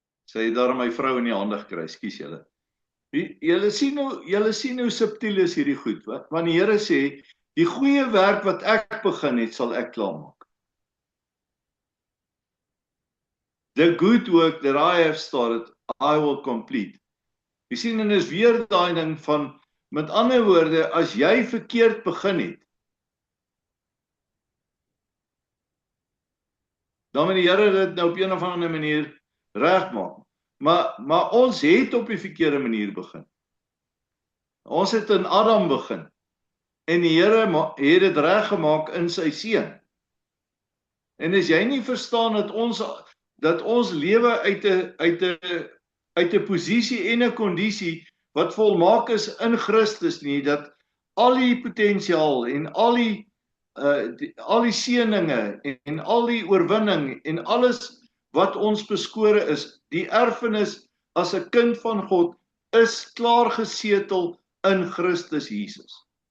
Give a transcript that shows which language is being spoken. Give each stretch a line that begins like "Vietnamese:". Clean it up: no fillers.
Afrikaans: Sy het daar my vrou in die hande gekry. Ekskuus julle. Julle sien hoe subtiel is hierdie goed. Want die Here sê, die goeie werk wat ek begin het, sal ek klaarmaak.
English: The good work that I have started, I will complete.
Afrikaans: Jy sien, en is weer daai ding van, met ander woorde, as jy verkeerd begin het, dan moet die Here dit nou op een of ander manier regmaak. Maar ons het op die verkeerde manier begin. Ons het in Adam begin. En die Here het dit reggemaak in sy seun. En as jy nie verstaan dat ons lewe uit 'n posisie en 'n kondisie wat volmaak is in Christus nie, dat al die potensiaal en al die seëninge en al die oorwinning en alles wat ons beskore is, die erfenis as 'n kind van God is klaar gesetel in Christus Jesus.